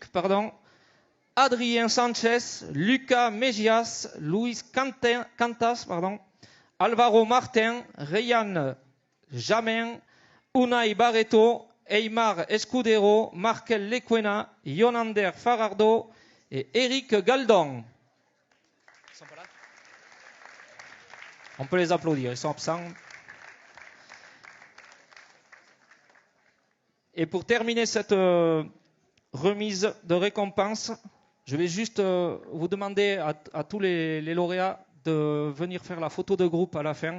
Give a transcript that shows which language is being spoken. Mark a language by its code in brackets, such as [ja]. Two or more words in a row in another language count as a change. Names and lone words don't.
[fr] Adrien Sanchez, Lucas Mejias, Luis Cantas, Alvaro Martin, Ryan Jamin, Unai Barreto, Eymar Escudero, Markel Lequena, Yonander Farardo et Eric Galdon. On peut les applaudir, ils sont absents. Et pour terminer cette remise de récompense, je vais juste vous demander à tous les lauréats de venir faire la photo de groupe à la fin.